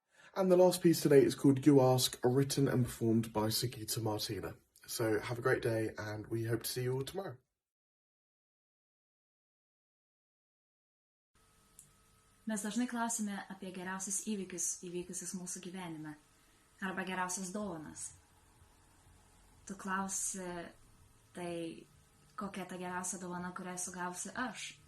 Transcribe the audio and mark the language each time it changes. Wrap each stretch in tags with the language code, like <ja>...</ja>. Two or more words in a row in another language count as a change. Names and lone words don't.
<en>And the last piece today is called You Ask, written and performed by Sigita Martina. So have a great day, and we hope to see you all tomorrow.</en> <lt>Mes dažnai klausime apie geriausius įvykusius mūsų gyvenime, arba geriausias dovanas. Tu klausi, tai kokia ta geriausia dovana, kurią esu gavusi aš?</lt>